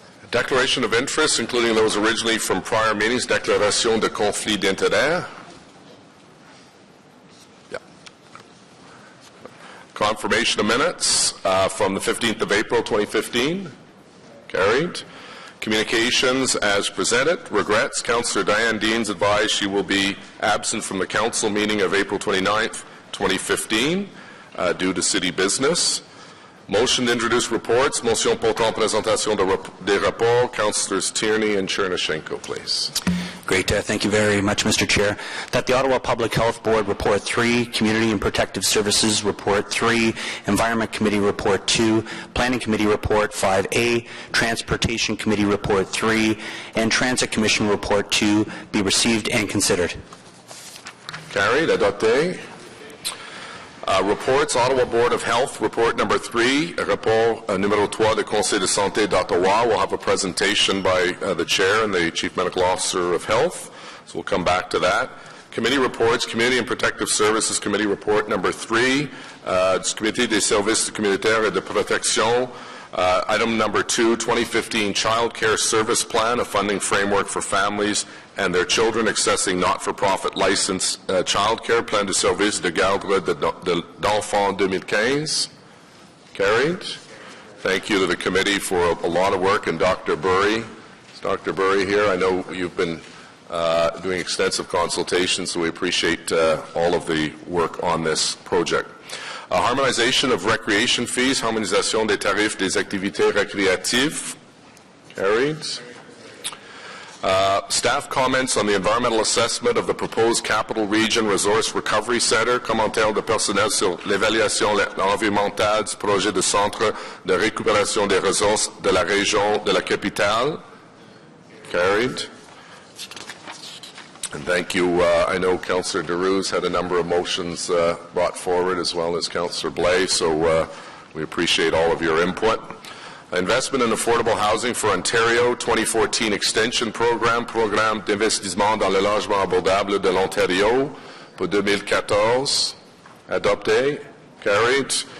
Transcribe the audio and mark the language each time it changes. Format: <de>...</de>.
<en>Declaration of interest, including those originally from prior meetings.</en> <fr>Déclaration de conflit d'intérêt.</fr> <en>Yeah. Confirmation of minutes from the 15th of April, 2015. Carried. Communications as presented. Regrets. Councillor Diane Deans advised she will be absent from the council meeting of April 29th, 2015 due to city business. Motion to introduce reports.</en> <fr>Motion portant présentation des rapports.</fr> <en>Councillors Tierney and Chernyshenko, please. Great. Thank you very much, Mr. Chair. That the Ottawa Public Health Board Report 3, Community and Protective Services Report 3, Environment Committee Report 2, Planning Committee Report 5A, Transportation Committee Report 3, and Transit Commission Report 2 be received and considered. Carried. Adopté. Reports, Ottawa Board of Health, report number 3,</en> <fr>rapport numéro 3 du Conseil de santé d'Ottawa.</fr> <en>We'll have a presentation by the Chair and the Chief Medical Officer of Health, so we'll come back to that. Committee reports, Community and Protective Services Committee report number 3,</en> <fr>du Comité des services communautaires et de protection.</fr> <en>Item number 2, 2015 Child Care Service Plan, a funding framework for families and their children accessing not-for-profit licensed child care.</en> <fr>Plan de service de garde d'enfants 2015.</fr> <en>Carried. Thank you to the committee for a lot of work, and Dr. Burry. Is Dr. Burry here? I know you've been doing extensive consultations, so we appreciate all of the work on this project. Harmonization of recreation fees,</en> <fr>harmonisation des tarifs des activités récréatives.</fr> <en>Carried. Staff comments on the environmental assessment of the proposed Capital Region Resource Recovery Center.</en> <fr>Commentaire de personnel sur l'évaluation environnementale du projet de centre de récupération des ressources de la région de la capitale.</fr> <en>Carried. And thank you. I know Councillor Derues had a number of motions brought forward, as well as Councillor Blais, so we appreciate all of your input. Investment in affordable housing for Ontario 2014 Extension Program,</en> <fr>Programme d'investissement dans le logement abordable de l'Ontario pour 2014.</fr> <en>Adopté. Carried.</en>